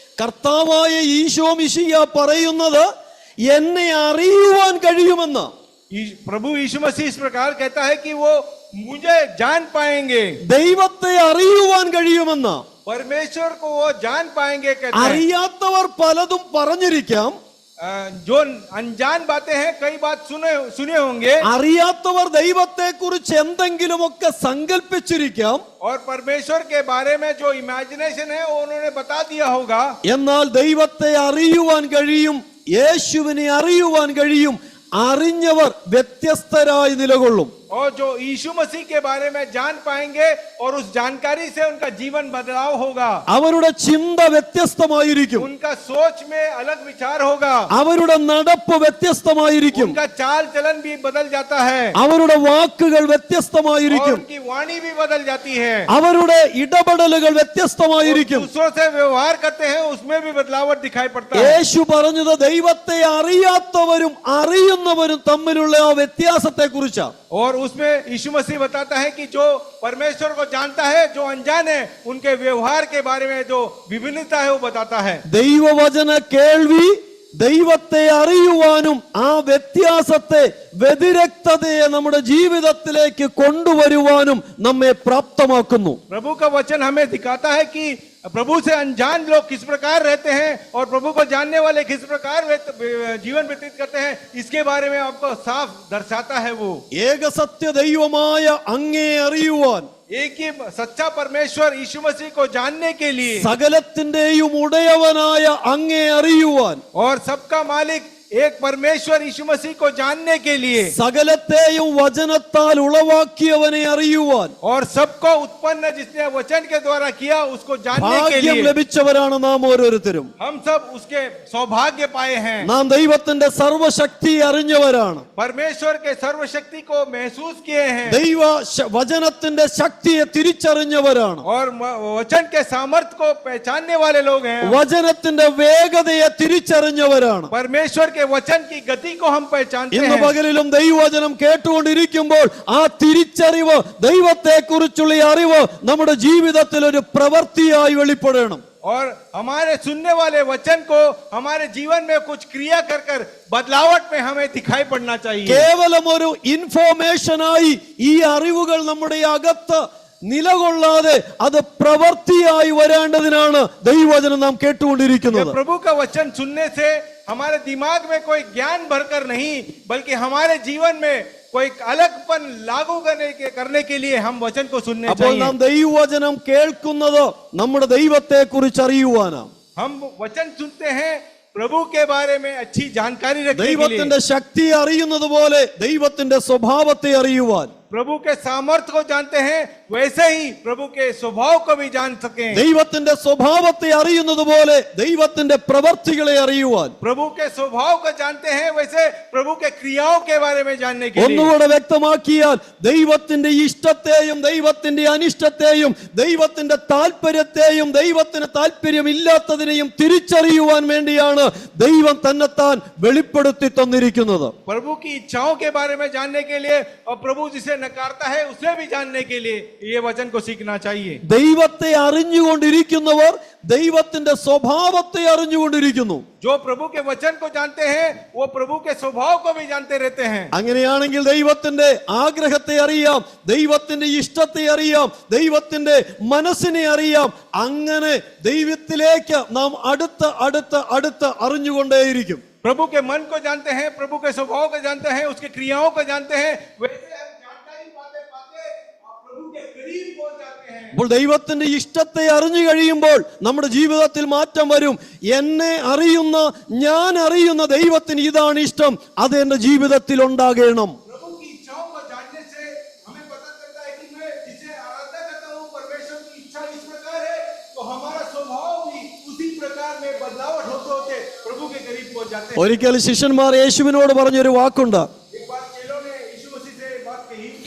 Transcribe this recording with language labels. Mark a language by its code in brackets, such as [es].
[ml] കർത്താവായ ഈശോ മിശിഹ പറയുന്നത് എന്നെ അറിയുവാൻ കഴിയുമെന്ന്. [hi] प्रभु यीशु मसीह इस प्रकार कहता है कि वो मुझे जान पाएंगे, [ml] ദൈവത്തെ അറിയുവാൻ കഴിയുമെന്ന്. [hi] परमेश्वर को वो जान पाएंगे कहता है। [ml] അറിയാത്തവർ പലതും പറഞ്ഞിരിക്കാം, [hi] जो अनजान बातें हैं कई बात सुने होंगे, [ml] അറിയാത്തവർ ദൈവത്തെ കുറിച്ച് എന്തെങ്കിലുമൊക്കെ സങ്കല്പിച്ചിരിക്കാം, [hi] और परमेश्वर के बारे में जो इमेजिनेशन है वो उन्होंने बता दिया होगा। [ml] എന്നാൽ ദൈവത്തെ അറിയുവാൻ കഴിയും, യേശുവിനെ അറിയുവാൻ കഴിയും. അറിഞ്ഞവർ വ്യത്യസ്തരായി നിലകൊള്ളും. [hi] और जो यीशु मसीह के बारे में जान पाएंगे और उस जानकारी से उनका जीवन बदलाव होगा, [ml] അവരുടെ ചിന്ത വ്യത്യസ്തമായിരിക്കും, [hi] उनका सोच में अलग विचार होगा, [ml] അവരുടെ നടപ്പ് വ്യത്യസ്തമായിരിക്കും, [hi] उनका चाल चलन भी बदल जाता है, [ml] അവരുടെ വാക്കുകൾ [hi] और [ml] വ്യത്യസ്തമായിരിക്കും, [hi] उनकी वाणी भी बदल जाती है, [ml] അവരുടെ ഇടപെടലുകൾ വ്യത്യസ്തമായിരിക്കും. [hi] दूसरों से व्यवहार करते हैं उसमें भी बदलावट दिखाई पड़ता है। [ml] യേശു പറഞ്ഞത് ദൈവത്തെ അറിയാത്തവരും അറിയുന്നവരും തമ്മിലുള്ള ആ വ്യത്യാസത്തെ കുറിച്ചാണ്. [hi] और उसमें यीशु मसीह बताता है कि जो परमेश्वर को जानता है, जो अनजान है, उनके व्यवहार के बारे में जो विभिन्नता है वो बताता है। [ml] ദൈവവചന കേൾവി ദൈവത്തെ അറിയുവാനും ആ വ്യത്യാസത്തെ വ്യതിരക്തതയെ നമ്മുടെ ജീവിതത്തിലേക്ക് കൊണ്ടുവരുവാനും നമ്മെ പ്രാപ്തമാക്കുന്നു. [hi] प्रभु का वचन हमें दिखाता है कि प्रभु से अनजान लोग किस प्रकार रहते हैं और प्रभु को जानने वाले किस प्रकार जीवन व्यतीत करते हैं, इसके बारे में आपको साफ दर्शाता है। वो [ml] ഏകസത്യ ദൈവമായ അങ്ങേ അറിയുവാൻ, [hi] एक ही सच्चा परमेश्वर यीशु मसीह को जानने के लिए, [ml] സകലത്തിന്റെയും ഉടയവനായ അങ്ങേ അറിയുവാൻ, [hi] और सबका मालिक एक परमेश्वर यीशु मसीह को जानने के लिए, [ml] സകലത്തെയും വചനത്താൽ ഉളവാക്കിയവനെ അറിയുവാൻ [hi] और सबको उत्पन्न जिसने वचन के द्वारा किया उसको जानने के [ml] ഭാഗ്യം [hi] लिए [ml] ലഭിച്ചവരാണ് നാം ഓരോരുത്തരും. [hi] हम सब उसके सौभाग्य पाए हैं। [ml] നാം ദൈവത്തിന്റെ സർവശക്തി അറിഞ്ഞവരാണ്. [hi] परमेश्वर के सर्वशक्ति को महसूस किए हैं [ml] വചനത്തിന്റെ ശക്തിയെ തിരിച്ചറിഞ്ഞവരാണ്. [hi] और वचन के सामर्थ्य को पहचानने वाले लोग हैं। [ml] വചനത്തിന്റെ വേഗതയെ തിരിച്ചറിഞ്ഞവരാണ്. [hi] परमेश्वर के वचन की गति को हम पहचानते [ml] ഇന്ന് [hi] हैं। [ml] പകലിലും ദൈവവചനം കേട്ടുകൊണ്ടിരിക്കുമ്പോൾ ആ തിരിച്ചറിവ്, ദൈവത്തെ കുറിച്ചുള്ള അറിവ് നമ്മുടെ ജീവിതത്തിൽ ഒരു പ്രവൃത്തിയായി വെളിപ്പെടണം. [hi] और हमारे सुनने वाले वचन को हमारे जीवन में कुछ क्रिया कर कर बदलावट में हमें दिखाई पड़ना चाहिए। [ml] കേവലം ഒരു ഇൻഫോർമേഷനായി ഈ അറിവുകൾ നമ്മുടെ അകത്ത് നിലകൊള്ളാതെ അത് പ്രവൃത്തിയായി വരേണ്ടതിനാണ് ദൈവവചനം നാം കേട്ടുകൊണ്ടിരിക്കുന്നത്. [hi] प्रभु का वचन सुनने से हमारे दिमाग में कोई ज्ञान भरकर नहीं, बल्कि हमारे जीवन में कोई अलगपन लागू करने के लिए हम वचन को सुनने [ml] അപ്പോൾ [hi] चाहिए। [ml] നാം ദൈവവചനം കേൾക്കുന്നത് നമ്മുടെ ദൈവത്തെ കുറിച്ച് അറിയുവാനാണ്. [hi] हम वचन सुनते हैं प्रभु के बारे में अच्छी जानकारी रखने के लिए, [ml] ദൈവത്തിന്റെ ശക്തി അറിയുന്നത് പോലെ ദൈവത്തിന്റെ സ്വഭാവത്തെ അറിയുവാൻ, [hi] प्रभु के सामर्थ्य को जानते हैं वैसे ही प्रभु के स्वभाव को भी जान सकें। [ml] ദൈവത്തിന്റെ സ്വഭാവത്തെ അറിയുന്നത് പോലെ ദൈവത്തിന്റെ പ്രവൃത്തികളെ അറിയുവാൻ, [hi] प्रभु के स्वभाव को जानते हैं वैसे प्रभु के क्रियाओं के बारे में जानने के लिए। [ml] ഒന്നുകൂടെ വ്യക്തമാക്കിയാൽ ദൈവത്തിന്റെ ഇഷ്ടത്തെയും ദൈവത്തിന്റെ അനിഷ്ടത്തെയും ദൈവത്തിന്റെ താല്പര്യത്തെയും ദൈവത്തിന് താല്പര്യമില്ലാത്തതിനെയും തിരിച്ചറിയുവാൻ വേണ്ടിയാണ് ദൈവം തന്നെത്താൻ വെളിപ്പെടുത്തി തന്നിരിക്കുന്നത്. [hi] प्रभु की इच्छाओं के बारे में जानने के लिए और प्रभु जिसे नकारता है उसे भी जानने के लिए ये वचन को सीखना चाहिए। [ml] ദൈവത്തെ അറിഞ്ഞുകൊണ്ടിരിക്കുന്നവർ ദൈവത്തിന്റെ സ്വഭാവത്തെ അറിഞ്ഞുകൊണ്ടിരിക്കുന്നു. [hi] जो प्रभु के वचन को जानते हैं वो प्रभु के स्वभाव को भी जानते रहते हैं। [ml] അങ്ങനെയാണെങ്കിൽ ദൈവത്തിന്റെ ആഗ്രഹത്തെ അറിയാം, ദൈവത്തിന്റെ ഇഷ്ടത്തെ അറിയാം, ദൈവത്തിന്റെ മനസ്സിനെ അറിയാം. അങ്ങനെ ദൈവത്തിലേക്ക് നാം അടുത്ത് അടുത്ത് അടുത്ത് അറിഞ്ഞുകൊണ്ടേയിരിക്കും. [hi] प्रभु के मन को जानते हैं, प्रभु के स्वभाव को जानते हैं, उसके क्रियाओं को जानते हैं, वैसे हम जानकारी पाते पाते और प्रभु के करीब पहुंच जाते हैं। [ml] അപ്പോൾ ദൈവത്തിന്റെ ഇഷ്ടത്തെ അറിഞ്ഞു കഴിയുമ്പോൾ നമ്മുടെ ജീവിതത്തിൽ മാറ്റം വരും. എന്നെ അറിയുന്ന, ഞാൻ അറിയുന്ന ദൈവത്തിന് ഇതാണ് ഇഷ്ടം, അത് എന്റെ ജീവിതത്തിൽ ഉണ്ടാകണം. [hi] प्रभु की इच्छाओं को जानने से हमें पता चलता है कि मैं जिसे आराधना करता हूँ परमेश्वर की इच्छा इस प्रकार है, तो हमारा स्वभाव भी उसी प्रकार में बदलावट होते होते प्रभु के करीब पहुंच जाते हैं। [ml] ഒരിക്കൽ ശിഷ്യന്മാർ യേശുവിനോട് പറഞ്ഞൊരു വാക്കുണ്ട്. [hi] एक बार चेलों ने यीशु मसीह से बात कही,